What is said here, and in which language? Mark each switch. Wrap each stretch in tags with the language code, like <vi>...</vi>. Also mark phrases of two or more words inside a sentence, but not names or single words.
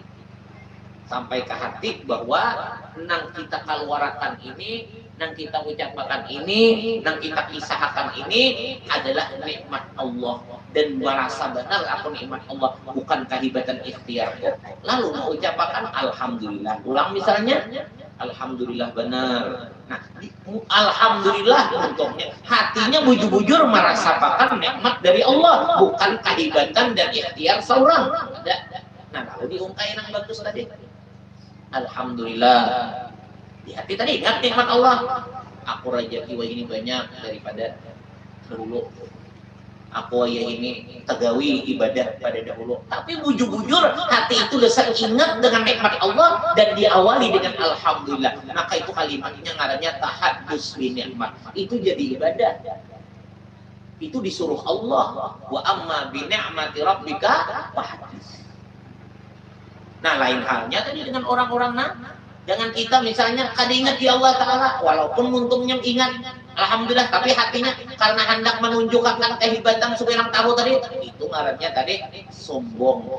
<id>Sampai ke hati bahwa nang kita keluarkan ini, nang kita ucapkan ini, nang kita kisahkan ini adalah nikmat Allah, dan merasa benar aku nikmat Allah, bukan kehebatan ikhtiarku. Lalu mengucapkan alhamdulillah. Ulang misalnya, alhamdulillah benar. Nah, alhamdulillah untungnya hatinya bujur-bujur merasakan nikmat dari Allah, bukan kehebatan dan ikhtiar seorang. Nah, lalu diungkapkan yang bagus tadi. Alhamdulillah, di hati tadi ingat nikmat Allah. Aku rezeki ini banyak daripada dulu. Aku ya ini tegawi ibadah pada dahulu. Tapi bujur-bujur hati itu lesat ingat dengan nikmat Allah dan diawali dengan alhamdulillah. Maka itu kalimatnya ngarannya</id> <ar>تحدث بنعمة.</ar> <id>Itu jadi ibadah. Itu disuruh Allah.</id> <ar>وأما بنعمة ربك فحدث.</ar> <id>Nah, lain halnya tadi dengan orang-orang dengan kita misalnya kada ingat di Allah Ta'ala, walaupun untungnya ingat alhamdulillah, tapi hatinya karena hendak menunjukkan kehebatan supaya orang tahu tadi, itu ngarannya tadi sombong.</id>